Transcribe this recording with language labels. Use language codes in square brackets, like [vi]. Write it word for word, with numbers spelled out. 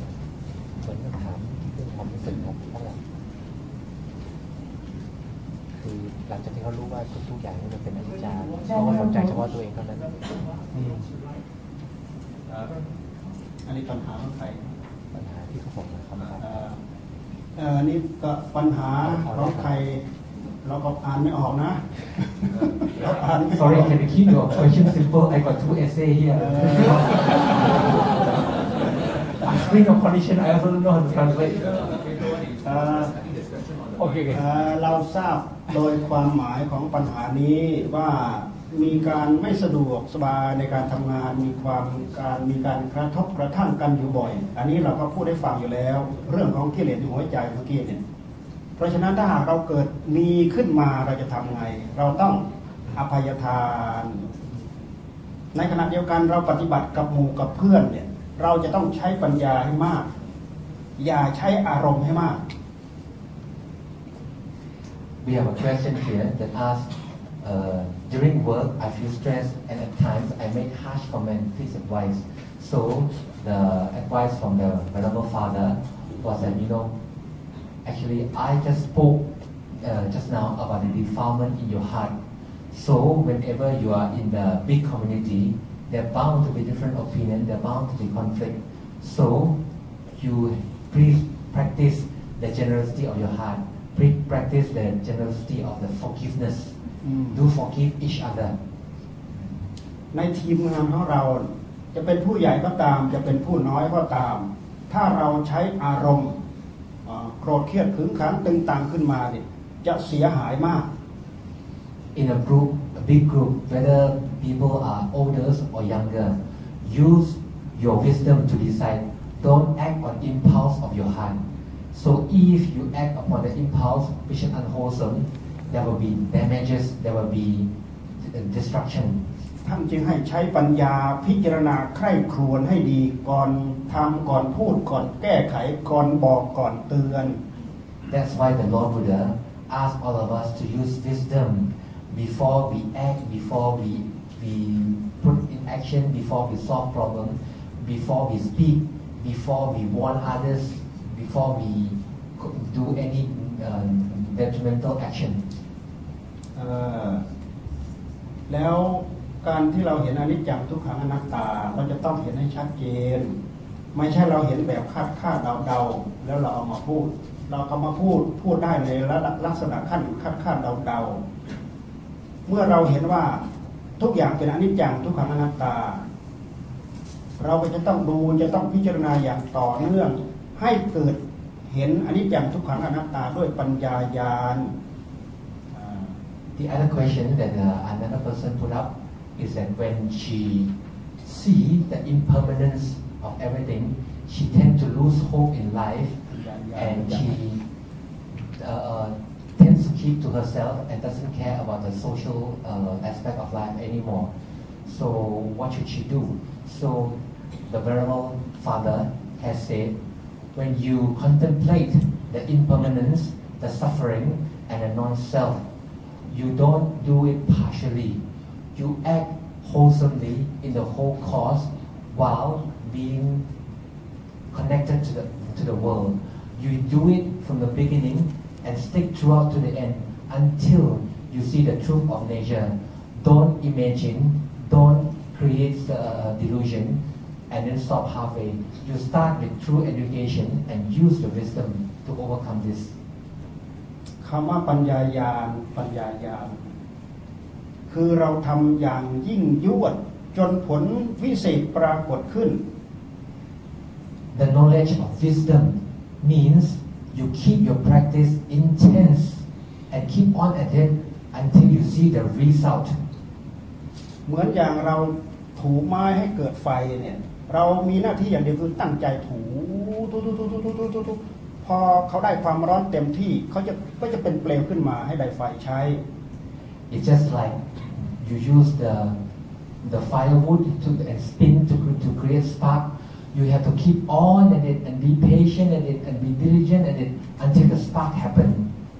[th] เหมือนคำถามเรื่องความรู้สึกของพวกเราคือหลังจากที่เขารู้ว่าทุกอย่างมันเป็นอนิจจังเขาก็สนใจเฉพาะตัวเองเท่านั้น อันนี้ปัญหาของใคร ปัญหาที่เขาบอกนะครับ อันนี้ก็ปัญหาของใครเราก็อ่านไม่ออกนะ [en] Sorry, can you keep your question simple? I got two essay here. Asking a condition, I also don't know how to translate. Uh, okay. [th] Uh, เราทราบโดยความหมายของปัญหานี้ว่ามีการไม่สะดวกสบายในการทำงานมีความการมีการกระทบกระทั่งกันอยู่บ่อยอันนี้เราก็พูดได้ฟังอยู่แล้วเรื่องของกิเลสในหัวใจเมื่อกี้เนี่ยเพราะฉะนั้นถ้าหากเราเกิดมีขึ้นมาเราจะทำไงเราต้องอภัยทานในขณะเดียวกันเราปฏิบัติกับหมู่กับเพื่อนเนี่ยเราจะต้องใช้ปัญญาให้มากอย่าใช้อารมณ์ให้มาก [en] We have a question here that asks uh, during work I feel stressed and at times I make harsh comments please advise so the advice from the Venerable Father was that you know Actually, I just spoke uh, just now about the defilement in your heart. So, whenever you are in the big community, there are bound to be different opinions, there are bound to be conflict. So, you please practice the generosity of your heart. Please practice the generosity of the forgiveness. Mm. Do forgive each other. [th] ในทีมงานของเราจะเป็นผู้ใหญ่ก็ตามจะเป็นผู้น้อยก็ตามถ้าเราใช้อารมณ์โกรธเครียดขึงขังตึงตังขึ้นมาเนี่ยจะเสียหายมาก [en] In a group, a big group, whether people are older or younger, use your wisdom to decide. Don't act on impulse of your heart. So if you act upon the impulse, which is unwholesome, there will be damages, there will be destruction. [th] ท่านจึงให้ใช้ปัญญาพิจารณาใคร่ครวญให้ดีก่อนทำก่อนพูดก่อนแก้ไขก่อนบอกก่อนเตือน [en] That's why the Lord Buddha asked all of us to use wisdom before we act, before we we put in action before we solve problems, before we speak, before we warn others, before we do any uh, detrimental action. [th] เอ่อแล้วการที่เราเห็นอนิจจังทุกขังอนัตตาเราจะต้องเห็นให้ชัดเจนไม่ใช่เราเห็นแบบคาดคาดเดาๆแล้วเราเอามาพูดเราก็มาพูดพูดได้ในลักษณะขั้นคาดคาดเดาๆเมื่อเราเห็นว่าทุกอย่างเป็นอนิจจังทุกขังอนัตตาเราก็จะต้องดูจะต้องพิจารณาอย่างต่อเนื่องให้เกิดเห็นอนิจจังทุกขังอนัตตาด้วยปัญญาญาณ [en] The other question that uh, another person put up is that when she see the impermanence of everything, she tend to lose hope in life, and she uh, tends to keep to herself and doesn't care about the social uh, aspect of life anymore. So what should she do? So the Venerable Father has said, when you contemplate the impermanence, the suffering, and the non-self, you don't do it partially. You act wholesomely in the whole cause while being connected to the to the world. You do it from the beginning and stick throughout to the end until you see the truth of nature. Don't imagine, don't create the delusion, and then stop halfway. You start with true education and use the wisdom to overcome this. [th] คำว่าปัญญาญาณปัญญาญาณคือเราทำอย่างยิ่งยวดจนผลวิเศษปรากฏขึ้น [en] The knowledge of wisdom means you keep your practice intense and keep on at it until you see the result. [th] เหมือนอย่างเราถูไม้ให้เกิดไฟเนี่ยเรามีหน้าที่อย่างเดียวคือตั้งใจถูถูถูถูถูถูถูพอเขาได้ความร้อนเต็มที่เขาจะก็จะเป็นเปลวขึ้นมาให้ได้ไฟใช้ [en] It's just like you use the the firewood to and spin to to create spark. You have to keep on at it and be patient at it and be diligent at it until the spark happen.